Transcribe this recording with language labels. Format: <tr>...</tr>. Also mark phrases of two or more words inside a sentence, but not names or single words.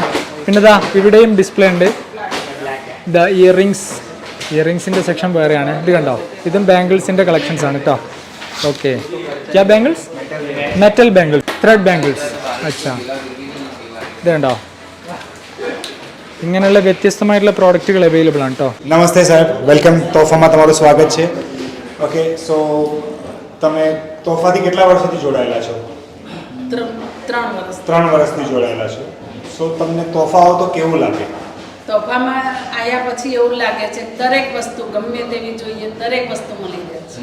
<ml>പിന്നെ ഇതാ ഇവിടെയും ഡിസ്പ്ലേ ഉണ്ട്. ഇതാ ഇയറിങ്സിന്റെ സെക്ഷൻ വേറെയാണ്. ഇത് കണ്ടോ, ഇതും ബാംഗിൾസിന്റെ കളക്ഷൻസ് ആണ് കേട്ടോ. ഓക്കെ, ക്യാ ബാംഗിൾസ്?</ml> <en>metal bangles, thread bangles.</en> <ml>അച്ഛാ, ഇത് കണ്ടോ, ഇങ്ങനെയുള്ള വ്യത്യസ്തമായിട്ടുള്ള പ്രോഡക്റ്റുകൾ അവൈലബിൾ ആണ് കേട്ടോ.</ml> <gu>નમસ્તે સાહેબ, વેલકમ. તોફામાં તમારું સ્વાગત છે. ઓકે, સો તમે તોફાથી કેટલા વર્ષોથી જોડાયેલા છો? 3 વર્ષથી જોડાયેલા છો. સો તમને તોફાઓ તો કેવું લાગે? તોફામાં આવ્યા પછી એવું લાગે છે દરેક વસ્તુ ગમે તેવી જોઈએ દરેક વસ્તુ મળી જાય છે</gu>